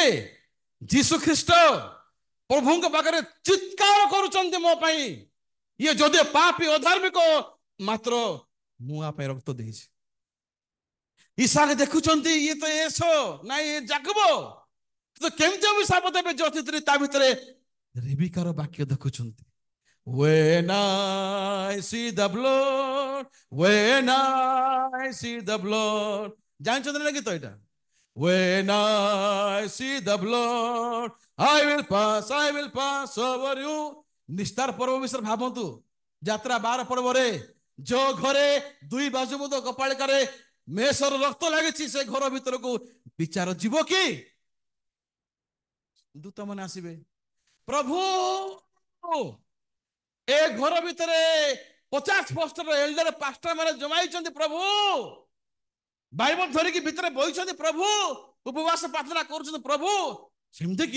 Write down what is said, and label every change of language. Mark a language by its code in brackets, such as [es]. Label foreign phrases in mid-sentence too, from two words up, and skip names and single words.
[or] ଯୀଶୁ ଖ୍ରୀଷ୍ଟ ପ୍ରଭୁଙ୍କ ପାଖରେ ଚିତ୍କାର କରୁଛନ୍ତି ମୋ ପାଇଁ। ଇଏ ଯଦି ପାପୀ ଅଧାର୍ମିକ, ମାତ୍ର ମୁଁ ଆ ପାଇଁ ରକ୍ତ ଦେଇଛି। ଇସାକ ଦେଖୁଛନ୍ତି ଇଏ ତ ଏସ ନାଇଁ ଏ ଯାକୁବ, ତ କେମିତି ଅଭିଶାପ ଦେବେ? ଜ୍ୟୋତିଷୀ ତା ଭିତରେ ରେବିକାର ବାକ୍ୟ ଦେଖୁଛନ୍ତି। [en] When I see the blood, when I see the blood, [or] ଜାଣିଛନ୍ତି ନା ଗୀତ ଏଇଟା? [en] When I see the blood, I will pass over you. [or] ନିସ୍ତାର ପର୍ବ ବିଷୟରେ ଭାବନ୍ତୁ। ଯାତ୍ରା 12 ପର୍ବରେ ଯୋଉ ଘରେ 2 ବାଜୁବନ୍ଦ କପାଳିକାରେ ମେଷର ରକ୍ତ ଲାଗିଛି, ସେ ଘର ଭିତରକୁ ବିଚାର ଯିବ କି? ଦୂତ ମାନେ ଆସିବେ, ପ୍ରଭୁ ଏ ଘର ଭିତରେ 50 ବର୍ଷର [en] elder pastor [or] ମାନେ ଜମାଇଛନ୍ତି, ପ୍ରଭୁ ବାଇବଲ ଧରିକି ଭିତରେ ବହିଛନ୍ତି, ପ୍ରଭୁ ଉପବାସ ପ୍ରାର୍ଥନା କରୁଛନ୍ତି, ପ୍ରଭୁ ସେମିତି କି?